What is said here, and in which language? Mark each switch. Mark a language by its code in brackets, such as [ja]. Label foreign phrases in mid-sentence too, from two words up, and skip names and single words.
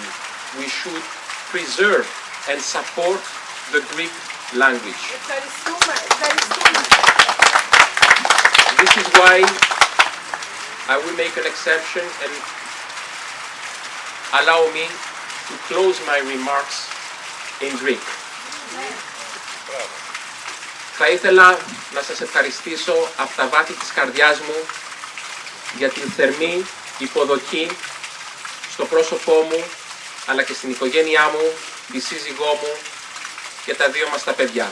[en] We should preserve and support the Greek language. This is why I will make an exception and allow me to close my remarks in Greek. [el] Θα ήθελα να σας ευχαριστήσω από τα βάθη της καρδιάς μου για την θερμή υποδοχή στο πρόσωπό μου, αλλά και στην οικογένειά μου, τη σύζυγό μου και τα δύο μας τα παιδιά.